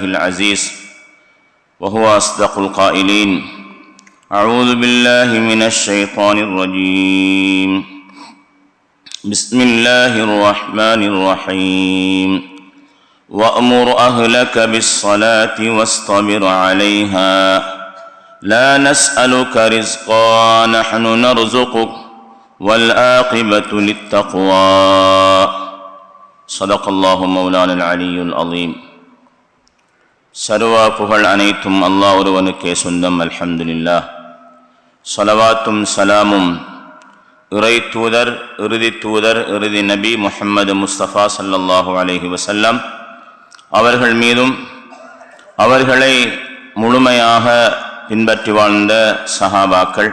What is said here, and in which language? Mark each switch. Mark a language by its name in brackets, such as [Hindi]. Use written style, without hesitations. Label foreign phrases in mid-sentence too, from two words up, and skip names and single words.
[Arabic] العزيز وهو أصدق القائلين: أعوذ بالله من الشيطان الرجيم، بسم الله الرحمن الرحيم، وأمر أهلك بالصلاة واصطبر عليها لا نسألك رزقا نحن نرزقك والعاقبة للتقوى. صدق الله مولانا العلي العظيم. [Tamil] சர்வ புகழ் அனைத்தும் அல்லாஹ் ஒருவனுக்கே சொந்தம். [Arabic] الحمد لله. [Tamil] ஸலவாத்தும் சலாமும் இறை தூதர், இறுதி தூதர், இறுதி நபி முஹம்மது முஸ்தபா [Arabic] صلى الله عليه وسلم [Tamil] அவர்கள் மீதும், அவர்களை முழுமையாக பின்பற்றி வாழ்ந்த சஹாபாக்கள்,